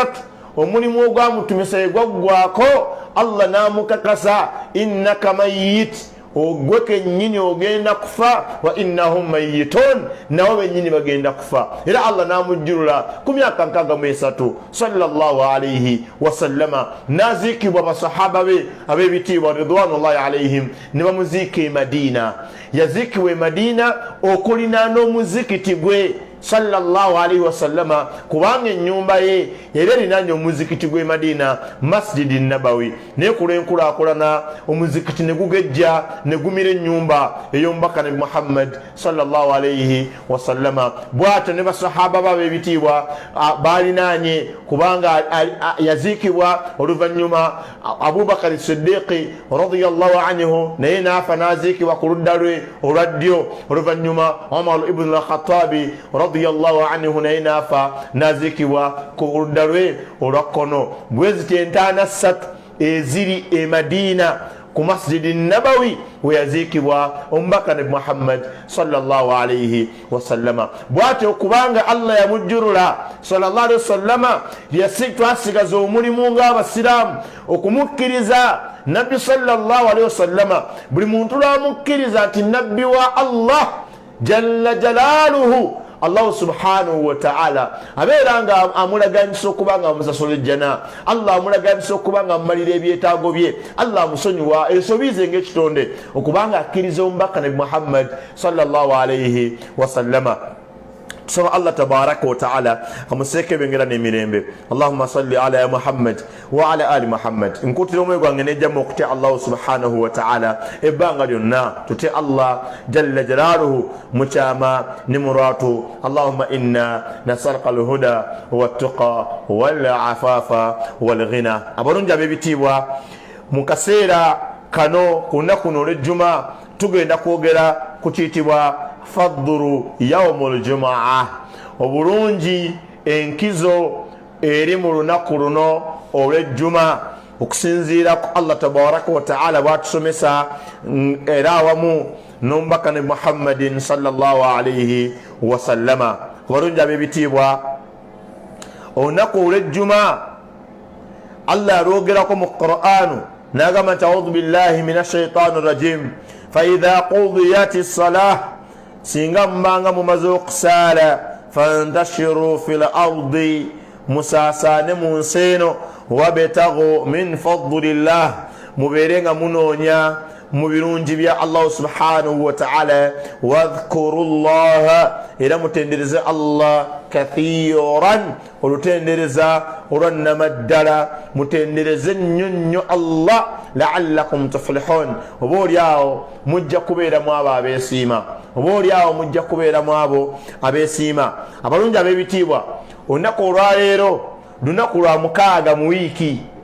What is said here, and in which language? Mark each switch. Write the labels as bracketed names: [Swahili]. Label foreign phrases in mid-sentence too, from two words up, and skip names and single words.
[Ganda] Omulimu ogwamutumisa egwaggwako, Allah n'amukakasa [Arabic] إنك ميت, [Ganda] ogwe kennyini ogenda kufa, [Arabic] وإنهم ميتون, [Ganda] nabo bennyini bagenda kufa. Era Allah n'amujjulula ku myaka 63 [Arabic] صلى الله عليه وسلم. [Ganda] N'aziikibwa basahaba be ab'ebitiibwa [Arabic] رضوان الله عليهم, [Ganda] ne bamuziika e Madina. Yaziikibwa e Madina okulinaana omuzikiti gwe [Arabic] صلى الله عليه وسلم [Ganda] kubanga ennyumba ye era erinaanye omuzikiti gw'e Madina Masjidi Nabawi naye kulenkulakulana omuzikiti ne gugejja ne gumira ennyumba ey'omubaka nabi Muhammad [Arabic] صلى الله عليه وسلم [Ganda] bw'atyo ne basahaba babe ebitiibwa balinaanye kubanga yaziikibwa oluvannyuma Abubakar Siddiqi [Arabic] رضي الله عنه [Ganda] naye naafa n'aziikibwa ku ludda lwe olwa ddyo oluvannyuma Umar ibn al-Khattabi [Arabic] رضي الله عنه [Ganda] naye naafa n'aziikibwa ku ludda lwe olwa kkono bwe ziti entaana ssatu eziri e Madina ku Masjidi Nabawi we yaziikibwa omubaka nabi Muhammad sallallahu [Arabic] عليه وسلم [Ganda] bw'atyo kubanga Allah yamujjurula [Arabic] صلى الله عليه وسلم [Ganda] twasigaza omulimu ng'abasiraamu okumukkiriza nabbi [Arabic] صلى الله عليه وسلم [Ganda] buli muntu lwamukkiriza nti nabbi wa Allah [Arabic] جل جلاله الله سبحانه وتعالى [Ganda] abeera nga amulaganyisa okuba nga amusasula ejjana Allah amulaganyisa okuba nga amumalira ebyetaago bye Allah amusonyiwa ensobize ng'ekitonde okuba nga akkiriza omubaka nabi Muhammad [Arabic] صلى الله عليه وسلم [Ganda] tusaba Allah [Arabic] تبارك وتعالى [Ganda] amuseeke bengera n'emirembe [Arabic] اللهم صل على محمد وعلى آل محمد [Ganda] nkutira omwoyo gwange nejjamu okutya Allah [Arabic] سبحانه وتعالى [Ganda] ebbanga lyonna tutye Allah [Arabic] جل جلاله [Ganda] mukyama ne murwatu [Arabic] اللهم إنا نسألك الهدى والتقى والعفاف والغنى [Ganda] abalungi ab'ebitiibwa mu kaseera kano ku lunaku luno olw'ejjuma tugenda kwogera ku kiyitibwa [Arabic] فضل يوم الجمعة [Ganda] obulungi enkizo eri mu lunaku luno olw'ejjuma okusinziira ku Allah [Arabic] تبارك وتعالى [Ganda] bw'atusomesa era awamu n'omubaka nabi Muhammadin [Arabic] صلى الله عليه وسلم [Ganda] abalungi ab'ebitiibwa olunaku olw'ejjuma Allah yalwogerako mu Qur'anu n'agamba nti [Arabic] أعوذ بالله من الشيطان الرجيم فإذا قضيت الصلاة [Ganda] singa mbanga mumaze okusaala [Arabic] فانتشروا في الأرض [Ganda] musaasane mu nsi eno [Arabic] وابتغوا من فضل الله [Ganda] mubeere nga munoonya mu birungi bya Allah [Arabic] سبحانه وتعالى واذكروا الله [Ganda] era mutendereze Allah kathiran olutendereza olwannamaddala mutendereze nnyo Allah [Arabic] لعلكم تفلحون [Ganda] oba oliawo mujja kubeeramu abo abeesiima oba oliawo mujja kubeeramu abo abeesiima abalungi ab'ebitiibwa olunaku olwaleero lunaku lwa 6 mu wiiki